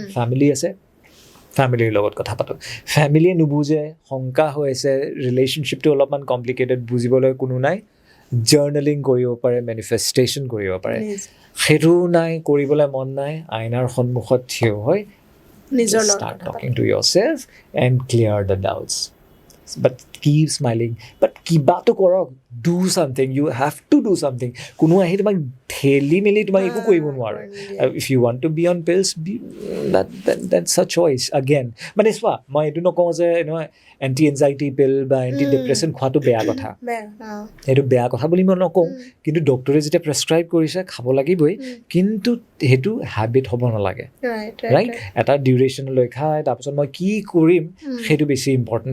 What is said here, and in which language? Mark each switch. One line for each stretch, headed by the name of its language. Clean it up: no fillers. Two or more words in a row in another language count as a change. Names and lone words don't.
Assamese: ফেমিলি আছে, ফেমিলিৰ লগত কথা পাতোঁ। ফেমিলিয়ে নুবুজে, শংকা হৈ আছে, ৰিলেশ্যনশ্বিপটো অলপমান কমপ্লিকেটেড, বুজিবলৈ কোনো নাই, জাৰ্নেলিং কৰিব পাৰে, মেনিফেষ্টেশ্যন কৰিব পাৰে। সেইটো নাই, কৰিবলৈ মন নাই, আইনাৰ সন্মুখত থিয় হৈ
English: start talking to yourself and clear the doubts. But keep smiling. But
Assamese: কিবাটো কৰক,
English: do something. You have to do something.
Assamese: কোনো আহি তোমাক ঠেলি মেলি তোমাক একো কৰিব নোৱাৰে।
English: If you want to be on pills, that's a choice. Again,
Assamese: মানে চোৱা, মই এইটো নকওঁ যে
English: anti anxiety pill
Assamese: বা
English: anti depression
Assamese: খোৱাটো বেয়া কথা, সেইটো বেয়া কথা বুলি মই নকওঁ। কিন্তু ডক্টৰে যেতিয়া প্ৰেছক্ৰাইব কৰিছে, খাব লাগিবই, কিন্তু সেইটো হেবিট হ'ব নালাগে। ৰাইট? এটা ডিউৰেশ্যনলৈ খাই, তাৰপিছত মই কি কৰিম, সেইটো বেছি ইম্পৰ্টেণ্ট।